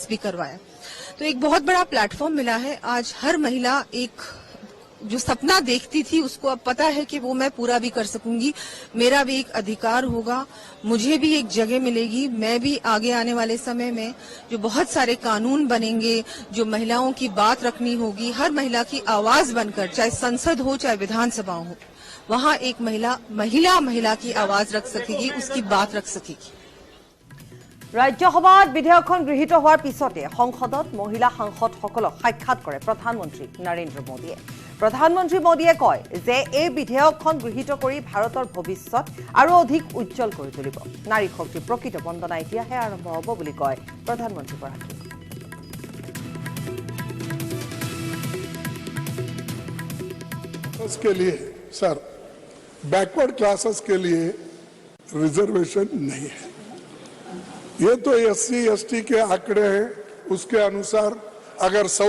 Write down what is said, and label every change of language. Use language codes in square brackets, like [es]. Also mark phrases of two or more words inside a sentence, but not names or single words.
[hi] भी करवाया तो एक बहुत बड़ा प्लेटफॉर्म मिला है आज हर महिला एक जो सपना देखती थी उसको अब पता है कि वो मैं पूरा भी कर सकूंगी मेरा भी एक अधिकार होगा मुझे भी एक जगह मिलेगी मैं भी आगे आने वाले समय में जो बहुत सारे कानून बनेंगे जो महिलाओं की बात रखनी होगी हर महिला की आवाज बनकर चाहे संसद हो चाहे विधानसभा हो वहाँ एक महिला की आवाज रख सकेगी उसकी बात रख सकेगी [as] ৰাজ্যসভাত বিধেয়কখন গৃহীত হোৱাৰ পিছতে সংসদত মহিলা সাংসদসকলক সাক্ষাৎ কৰে প্ৰধানমন্ত্ৰী নৰেন্দ্ৰ মোদীয়ে প্ৰধানমন্ত্ৰী মোদীয়ে কয় যে এই বিধেয়কখন গৃহীত কৰি ভাৰতৰ ভৱিষ্যত আৰু অধিক উজ্জ্বল কৰি তুলিব নাৰী শক্তিৰ প্ৰকৃত বন্দনা এতিয়াহে আৰম্ভ হ'ব বুলি কয় প্ৰধানমন্ত্ৰীগৰাকীয়ে [hi] के लिए सर [en] backward classes [hi] के लिए रिजर्वेशन नहीं है ये तो एससी एसटी के आंकड़े हैं उसके अनुसार अगर 100